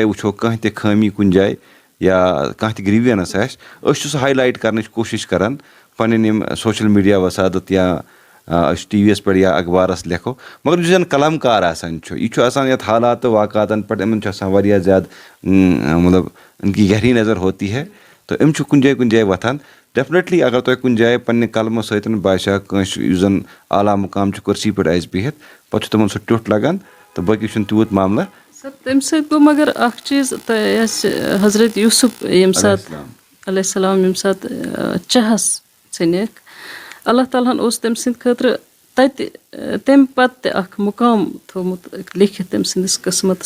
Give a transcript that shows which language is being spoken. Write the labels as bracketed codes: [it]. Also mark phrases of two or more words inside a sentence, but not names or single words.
[ks] وٕچھو کانٛہہ تہِ خٲمی کُنہِ جایہِ یا کانٛہہ تہِ گریٖوینس آسہِ أسۍ چھِ سُہ ہاے لایٹ کرنٕچ کوٗشِش کران پنٕنۍ یِم [en] social media [ks] وسادت یا أسۍ ٹی وی یس پٮ۪ٹھ یا اخبارس لیکھو مگر یُس زن قلم کار آسان چھُ یہِ چھُ آسان یتھ حالات تہٕ واقعاتن پٮ۪ٹھ یِمن چھُ آسان واریاہ زیادٕ مطلب [ur] ان کی گہری نظر ہوتی ہے [ks] تہٕ یِم چھِ کُنہِ جایہِ وۄتھان ڈیفنِٹلی اگر تۄہہِ کُنہِ جایہِ پننہِ قلمہٕ سۭتۍ باسیو کٲنٛسہِ یُس زن اعلیٰ مُقام چھُ کُرسی پٮ۪ٹھ آسہِ بِہِتھ پتہٕ چھُ تِمن سُہ ٹیوٚٹھ لگان تہٕ باقٕے چھُنہٕ تیوٗت معاملہٕ. سر تَمہِ سۭتۍ گوٚو مگر اکھ چیٖز تۄہہِ آسہِ حضرت یوٗسف ییٚمہِ ساتہٕ [ar] علیہ السلام [ks] ییٚمہِ ساتہٕ چاہس ژھٕنِکھ اللہ تعالیٰ ہن اوس تٔمۍ سٕنٛدِ خٲطرٕ تَتہِ تَمہِ پتہٕ تہِ اکھ مُقام تھوٚومُت لیکھِتھ تٔمۍ سٕنٛدِس قٕسمتس